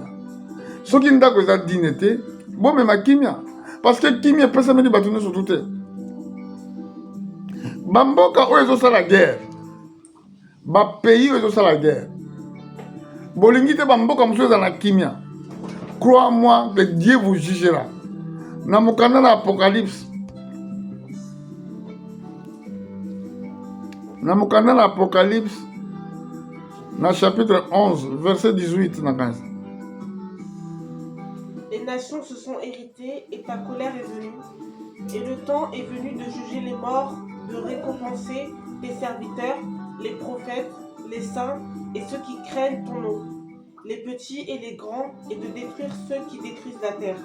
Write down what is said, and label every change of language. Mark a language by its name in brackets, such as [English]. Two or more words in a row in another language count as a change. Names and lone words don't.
[Lingala] Soki ndako eza digne te, bomema kimia. [French] Parce que [Lingala] kimia epesameli bato nyonso tu te. Bamboka oyo ezosala guerre, bapays oyo ezosala guerre. Bolingi te bamboka mosusu eza na kimia. [French] Crois-moi que Dieu vous jugera. [Lingala] Na mokanda na Apocalypse. Na mokanda na Apocalypse, na chapitre 11, verset 18 na 15. [French] Les nations se sont héritées et ta colère est venue. Et le temps est venu de juger les morts, de récompenser tes serviteurs, les prophètes, les saints et ceux qui craignent ton nom, les petits et les grands, et de détruire ceux qui détruisent la terre.